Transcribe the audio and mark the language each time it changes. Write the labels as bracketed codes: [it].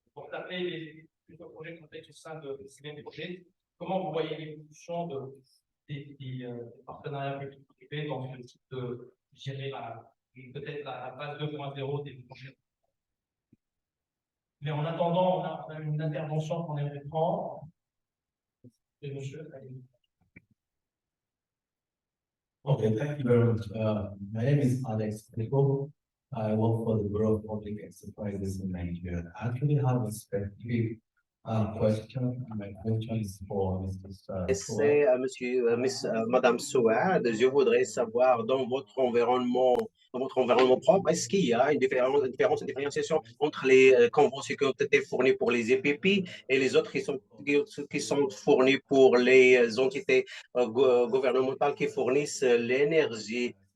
[fr] Pour taper les plusieurs projets complexes au sein de ces mêmes projets, comment vous voyez l'évolution des partenariats publics-privés dans ce type de gérer peut-être la phase 2.0 des projets? Mais en attendant, on a une intervention qu'on aimerait prendre. Et monsieur, allez. [en] Okay, thank you very much. My name is Alex Nico. I work for the Bureau of Public Enterprises in Nigeria. I actually have a specific question. My question is for Mr. Soa. [fr] C'est Madame Souad, je voudrais savoir dans votre environnement propre, est-ce qu'il y a une une différenciation entre les conventions qui ont été fournies pour les EPP et les autres qui sont fournies pour les entités gouvernementales qui fournissent l'énergie?